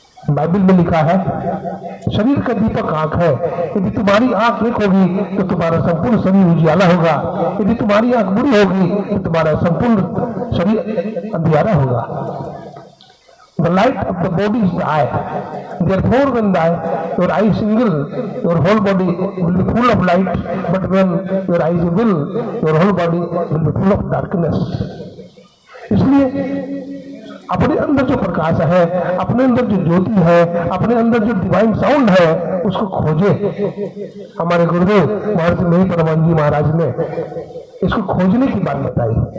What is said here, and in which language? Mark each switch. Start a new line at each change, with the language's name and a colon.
Hindi: Bible में लिखा है, शरीर का दीपक आंख है। यदि तुम्हारी आंख एक होगी तो तुम्हारा संपूर्ण शरीर उजियाला होगा। यदि तुम्हारी आंख बुरी होगी तो तुम्हारा संपूर्ण शरीर अंधियारा होगा।
English: The light of the body is the eye. Therefore, when your eye is single, your whole body will be full of light. But when your eye is evil, your whole body will be full of darkness.
Hindi: इसलिए अपने अंदर जो प्रकाश है, अपने अंदर जो ज्योति है, अपने अंदर जो
English: divine sound
Hindi: है, उसको खोजे। हमारे गुरुदेव महर्षि मेरी परमानंद जी महाराज ने इसको खोजने की बात बताई।